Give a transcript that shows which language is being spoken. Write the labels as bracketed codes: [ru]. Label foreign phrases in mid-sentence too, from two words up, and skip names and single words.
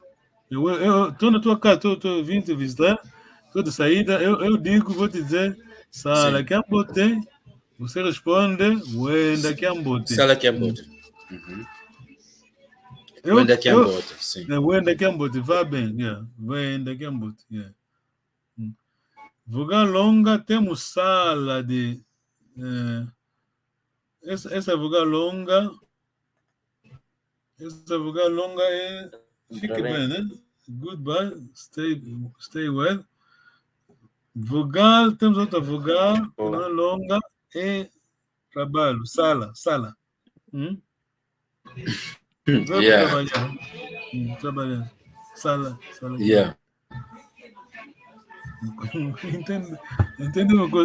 [pt] Eu estou na tua casa, estou vindo te visitar, estou de saída, eu digo, vou te dizer, [kmb] Sala Kiambote, [pt] você responde, [kmb] Wenda Kiambote. Sala Kiambote. Wenda Kiambote, [pt] sim. [kmb] Wenda Kiambote, [pt] vai bem, [en] yeah. [kmb] Wenda Kiambote, yeah. [pt] Vogal longa, temos sala de... essa vogal longa é... Fique bem, né? [en] Goodbye, stay well. [pt] Vogal, temos outra vogal, que não é longa, é trabalho, sala. Vai [en] Yeah. [pt] trabalhar. Sala. [en] Yeah. [pt] Entende uma coisa?